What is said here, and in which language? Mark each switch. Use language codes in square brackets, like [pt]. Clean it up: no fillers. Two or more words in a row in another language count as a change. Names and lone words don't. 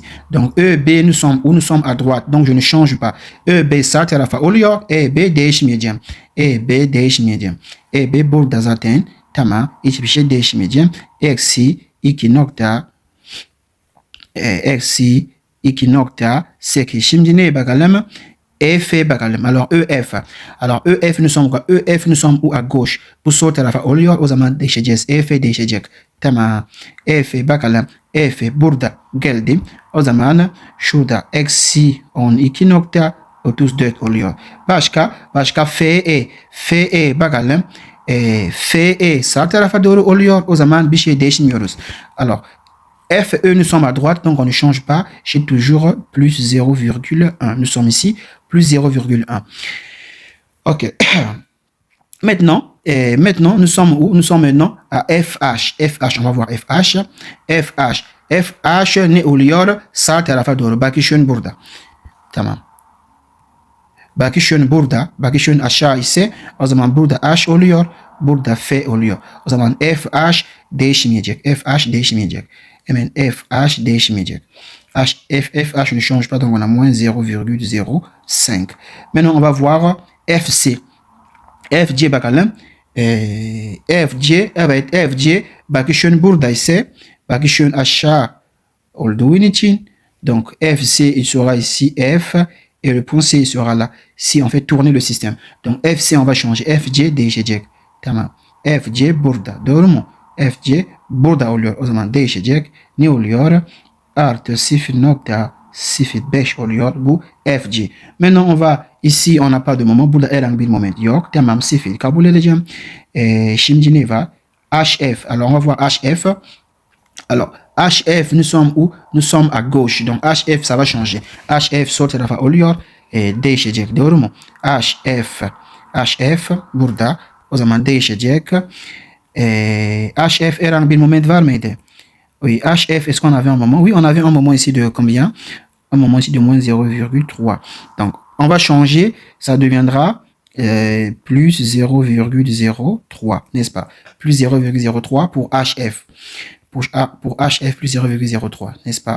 [fr] Donc, EB, nous sommes où? Nous sommes à droite. Donc, je ne change pas. [tr] EB, sağ tarafa oluyor. EB değişmeyeceğim. EB değişmeyeceğim. EB burada zaten. Tamam. Hiçbir şey değişmeyeceğim. Eksi 2.8. Şimdi neye bakalım? F bakalım. [fr] Alors EF. Alors EF nous sommes quoi? EF nous sommes où? À gauche. [tr] Bu sol tarafa oluyor. O zaman değişeceğiz. EF değişecek. Tamam. EF bakalım. EF burada geldi. O zaman şurada eksi 12.34 oluyor. Başka FE. FE bakalım. FE sağ tarafa doğru oluyor. O zaman bir şey değişmiyoruz. [fr] Alors FE, nous sommes à droite, donc on ne change pas. J'ai toujours plus 0,1. Nous sommes ici, plus 0,1. OK. Maintenant, nous sommes où? Nous sommes maintenant à FH. FH, on va voir FH. FH. FH [tr] ne oluyor? Sağ tarafa doğru. Bakışın burada. Tamam. Bakışın burada. Bakışın aşağı ise o zaman burada H oluyor. Burada F oluyor. O zaman FH değişmeyecek. FH değişmeyecek. Hemen FH değişmeyecek. [fr] FH ne change pas, donc on a moins 0,05. Maintenant, on va voir FC. [tr] FC bakalım. FC, evet FC. Bakışın burada ise bakışın aşağı olduğu için. [fr] Donc FC, il sera ici F. Et le point C sera là. Si on fait tourner le système. Donc FC, on va changer. [tr] FC değişecek. Tamam. FC burada. Doğru mu? FC burada oluyor. O zaman değişecek. Ne oluyor? Artı 0.05 oluyor. Bu FC. [fr] Maintenant on va ici, on n'a pas de moment. [tr] Burada herhangi bir moment yok. Tamam, 0 kabul edeceğim. Şimdi ne var? HF. [fr] Alors on va voir HF. Alors HF, nous sommes où? Nous sommes à gauche. Donc HF, ça va changer. HF [tr] sol tarafa oluyor. Değişecek. Doğru mu? HF burada. O zaman değişecek. HF herhangi bir moment var mıydı? [fr] Oui, HF, est-ce qu'on avait un moment? Oui, on avait un moment ici de combien? Un moment ici de moins 0,3. Donc, on va changer. Ça deviendra plus 0,03, n'est-ce pas? Plus 0,03 pour HF. Pour HF, plus 0,03, n'est-ce pas?